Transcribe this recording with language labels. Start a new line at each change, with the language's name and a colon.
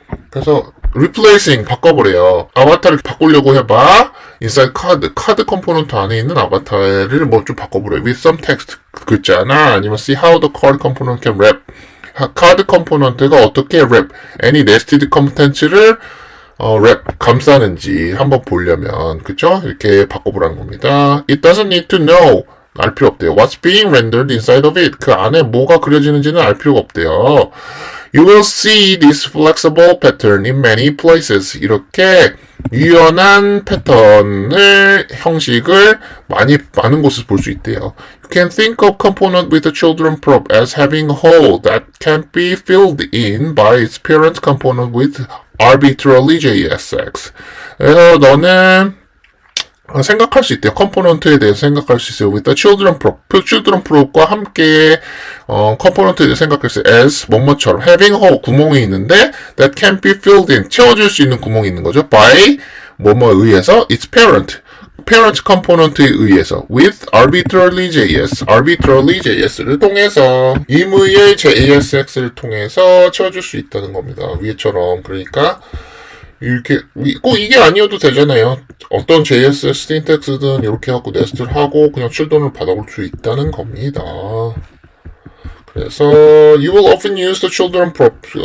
Korean: 그래서
English: replacing
Korean: 바꿔보래요. 아바타를 바꾸려고 해봐.
English: inside
Korean: 카드 컴포넌트 안에 있는 아바타를 뭐 좀 바꿔보래요.
English: with some text
Korean: 글자나 아니면
English: see how the card component can wrap
Korean: 카드 컴포넌트가 어떻게
English: wrap any nested content를 wrap
Korean: 감싸는지 한번 보려면 그쵸?
English: 이렇게 바꿔보라는 겁니다. It doesn't need to know
Korean: 알 필요 없대요.
English: What's being rendered inside of it
Korean: 그 안에 뭐가 그려지는지는 알 필요가 없대요.
English: You will see this flexible pattern in many places.
Korean: 이렇게 유연한 패턴을 형식을 많은 곳에서 볼 수 있대요.
English: You can think of component with a children prop as having a hole that can't be filled in by its parent component with arbitrarily JSX.
Korean: 그래서 너는 생각할 수 있대요. 컴포넌트에 대해서 생각할 수 있어요.
English: with the children prop,
Korean: children prop과 함께 컴포넌트에 대해서 생각할 수 있어요. as 뭐뭐처럼
English: having hole
Korean: 구멍이 있는데
English: that can't be filled in
Korean: 채워줄 수 있는 구멍이 있는 거죠. by 뭐뭐에 의해서
English: its parent
Korean: 컴포넌트에 의해서
English: with arbitrarily
Korean: JS를 통해서 임의의 JSX를 통해서 채워줄 수 있다는 겁니다. 위에처럼 그러니까 이렇게 꼭 이게 아니어도 되잖아요. 어떤 JS 신텍스든 이렇게 하고 네스트를 하고 그냥 출돈을 받아볼 수 있다는 겁니다. 그래서
English: you will often use the children prop.